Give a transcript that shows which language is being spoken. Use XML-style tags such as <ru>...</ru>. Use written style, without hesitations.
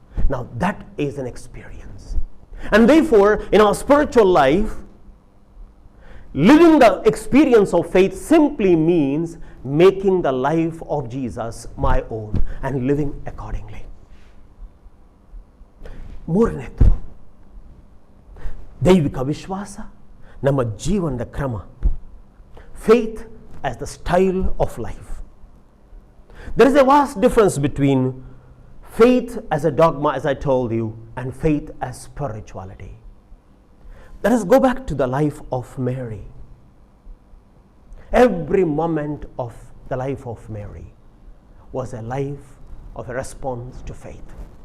<en>Now that is an experience. And therefore, in our spiritual life, living the experience of faith simply means making the life of Jesus my own and living accordingly.</en> <kn>ಮೂರನೇದು, ದೈವಿಕ ವಿಶ್ವಾಸ ನಮ್ಮ ಜೀವನದ ಕ್ರಮ.</kn> <en>Faith as the style of life. There is a vast difference between faith as a dogma, as I told you, and faith as spirituality. Let us go back to the life of Mary. Every moment of the life of Mary was a life of a response to faith.</en>